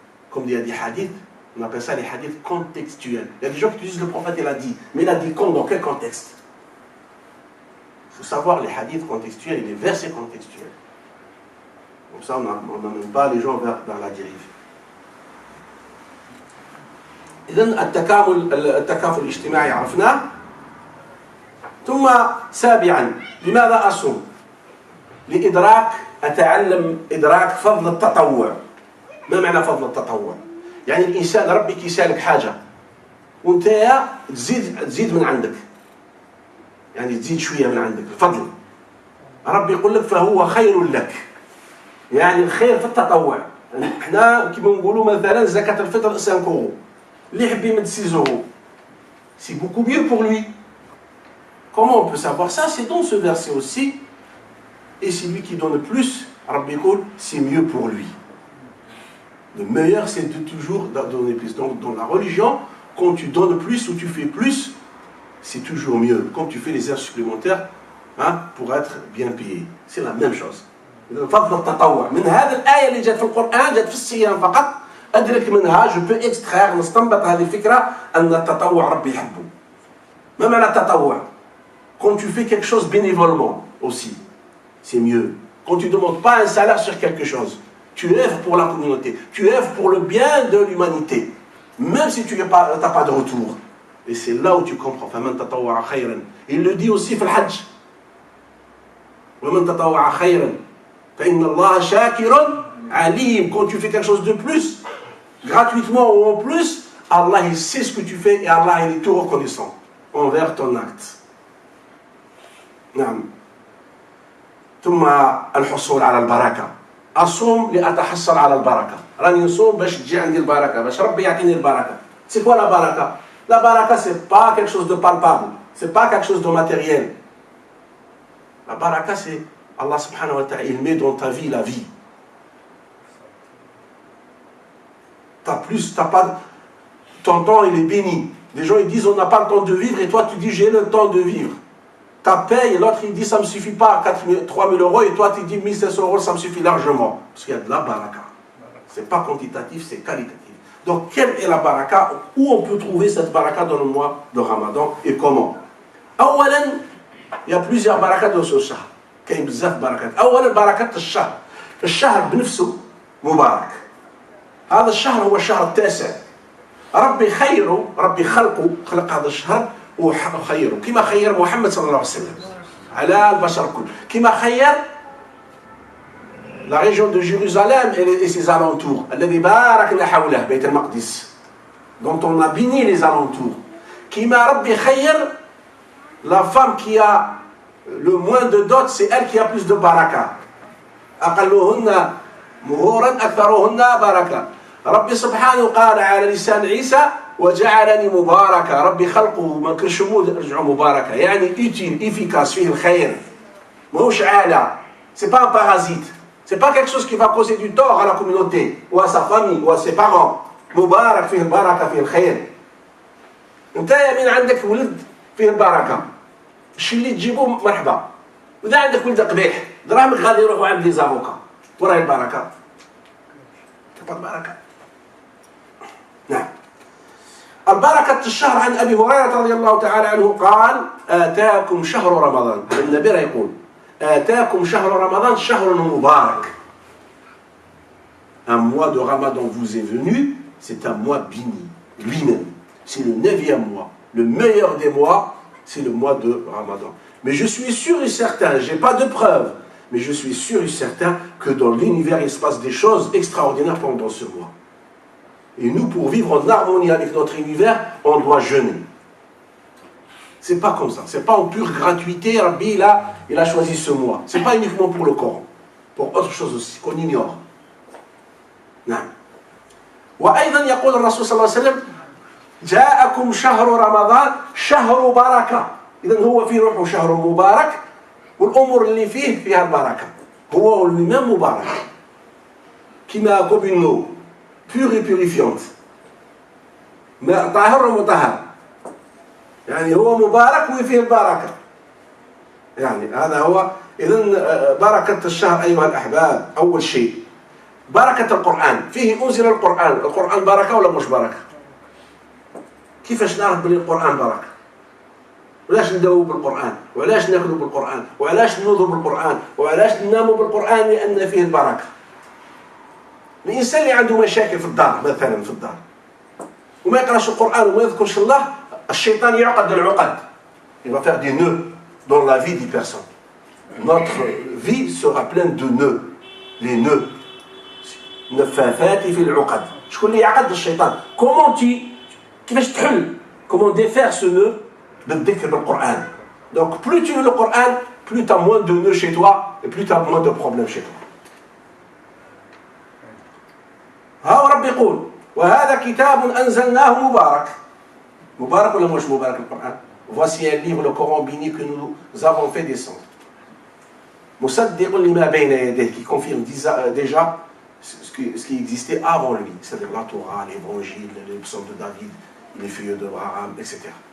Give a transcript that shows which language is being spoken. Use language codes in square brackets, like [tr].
[fr] Comme il y a des hadiths, on appelle ça les hadiths contextuels. Il y a des gens qui disent le prophète, il a dit. Mais il a dit quand, dans quel contexte? Il faut savoir les hadiths contextuels et les versets contextuels. Comme ça, on n'amène pas les gens vers la dérive. [ar] إذن التكافل الاجتماعي عرفناه. ثم سابعا لماذا أصوم؟ أتعلم إدراك فضل التطوع. ما معنى فضل التطوع؟ يعني الإنسان ربي كيسالك حاجة وانت تزيد من عندك، يعني تزيد شوية من عندك الفضل. ربي يقول لك فهو خير لك، يعني الخير في التطوع. احنا كما نقولوا مثلا زكاة الفطر 5 euros. اللي يحب يمد 6 euros. [fr] C'est beaucoup mieux pour lui. Comment on peut savoir ça? C'est dans ce verset aussi. Et celui qui donne plus, [ar] Rabbi Koul, [fr] c'est mieux pour lui. Le meilleur, c'est de toujours donner plus. Donc, dans la religion, quand tu donnes plus ou tu fais plus, c'est toujours mieux. Quand tu fais les heures supplémentaires, hein, pour être bien payé. C'est la même chose. [ar] فضل التطوع. من هذه الآية اللي جت في القرآن جت في الصيام فقط أدرك منها [fr] je peux extraire [ar] نستنبط هذه الفكرة أن التطوع ربي يحبه. ما معنى التطوع؟ [fr] Quand tu fais quelque chose bénévolement aussi, c'est mieux. Quand tu ne demandes pas un salaire sur quelque chose, tu œuvres pour la communauté, tu œuvres pour le bien de l'humanité, même si tu n'as pas de retour. Et c'est là où tu comprends. [ar] فَمَنْ تَطَوَّعَ خَيْرًا. [fr] Il le dit aussi [ar] في الحج. وَمَنْ تَطَوَّعَ خَيْرًا فَإِنَّ اللَّهَ شَاكِرٌ عَلِيمٌ. [fr] Quand tu fais quelque chose de plus, gratuitement ou en plus, Allah il sait ce que tu fais et Allah il est tout reconnaissant envers ton acte. [ar] نعم. ثم الحصول على البركة. أصوم لأتحصل على البركة. راني نصوم باش تجي عندي البركة، باش ربي يعطيني البركة. [fr] C'est quoi la baraka? La baraka, c'est pas quelque chose de palpable, c'est pas quelque chose de matériel. La baraka, c'est Allah subhanahu wa ta'ala, il met dans ta vie la vie. T'as pas, ton temps il est béni. Les gens ils disent on n'a pas le temps de vivre et toi tu dis j'ai le temps de vivre. Ta paye et l'autre il dit ça me suffit pas, 3 000 euros et toi tu dis 1 500 euros ça me suffit largement. Parce qu'il y a de la baraka. C'est pas quantitatif, c'est qualitatif. Donc quelle est la baraka? Où on peut trouver cette baraka dans le mois de Ramadan et comment? [ar] أولا [fr] il y a plusieurs barakas dans ce shahr. [ar] كاين بزاف بركات. أولا بركة الشهر. الشهر بنفسه مبارك. هذا الشهر هو الشهر التاسع. ربي خيره، ربي خلق هذا الشهر وخيره كما خير محمد صلى الله عليه وسلم على البشر كل. كما خير [fr] la région de Jérusalem et ses alentours. [ar] الذي باركنا حوله بيت المقدس. [fr] dont on a béni les alentours. [ar] كما ربي خير [fr] la femme qui a le moins de dot, c'est elle qui a plus de baraka. [ar] أقلهن مهورا أكثرهن بركة. ربي سبحانه قال على لسان عيسى وجعلني مباركة. ربي خلقه ما كرشمود رجعوا مباركة. يعني [fr] utile, efficace, [ar] فيه الخير. ماهوش عالة. [fr] C'est pas un parasite. C'est pas quelque chose qui va causer du tort à la communauté ou à sa famille ou à ses parents. [ar] مبارك فيه البركة فيه الخير. انت من عندك ولد فيه البركه، الشيء اللي تجيبه مرحبا. واذا عندك ولد قبيح دراهمك غادي يروحوا عند لي زافوكا، وراهي البركه تبقى البركه. نعم. البركة الشهر عن أبي هريرة رضي الله تعالى عنه قال: آتاكم شهر رمضان. النبي يقول: آتاكم شهر رمضان شهر مبارك. [fr] Un mois de Ramadan vous est venu, c'est un mois béni, lui-même. C'est le 9e mois. Le meilleur des mois, c'est le mois de Ramadan. Mais je suis sûr et certain, je n'ai pas de preuves, mais je suis sûr et certain que dans l'univers, il se passe des choses extraordinaires pendant ce mois. Et nous, pour vivre en harmonie avec notre univers, on doit jeûner. C'est pas comme ça. C'est pas en pure gratuité. Rabbi, il a choisi ce mois. C'est pas uniquement pour le Coran. Pour autre chose aussi, qu'on ignore. [ar] نعم. وأيضا يقول الرسول صلى الله عليه وسلم: جاءكم شهر رمضان شهر بركة. إذن هو فيه روحه شهر مبارك، والأمور اللي فيها البركة. هو [fr] lui-même [ar] مبارك. كما [fr] comme une eau pure et purifiante. [ar] طاهر ومطهر. يعني هو مبارك وفيه البركة. يعني هذا هو. إذن بركة الشهر أيها الأحباب، أول شيء بركة القرآن. فيه أنزل القرآن. القرآن بركة ولا مش بركة؟ كيفاش نعرف بلي القرآن بركة؟ وعلاش نداووا بالقرآن؟ وعلاش ناكلوا بالقرآن؟ وعلاش نوضوا بالقرآن؟ وعلاش نناموا بالقرآن؟ لأن فيه البركة. الإنسان اللي عنده مشاكل في الدار مثلا، في الدار وما يقراش القرآن وما يذكرش الله، الشيطان يعقد العقد. [fr] Il va faire des nœuds dans la vie des personnes. Notre vie sera pleine de nœuds. Les nœuds. [ar] نفاثات في العقد. شكون اللي يعقد؟ الشيطان. [fr] Comment [ar] كيفاش تحل؟ [fr] Comment défaire ce nœud؟ [ar] بالذكر بالقرآن. [fr] Donc plus tu lis le Coran, plus tu as moins de nœuds chez toi et plus tu as moins de problèmes chez toi. [ar] ها رب يقول: وهذا كتاب أنزلناه مبارك. مبارك ولا مش مبارك القرآن؟ [fr] Voici un livre, le Coran béni, que nous avons fait descendre. [ar] مصدق لما بين يديه, [fr] qui confirme déjà ce qui existait avant lui, c'est-à-dire la Torah, l'évangile, les psaumes de David, les feuilles d'Abraham, etc.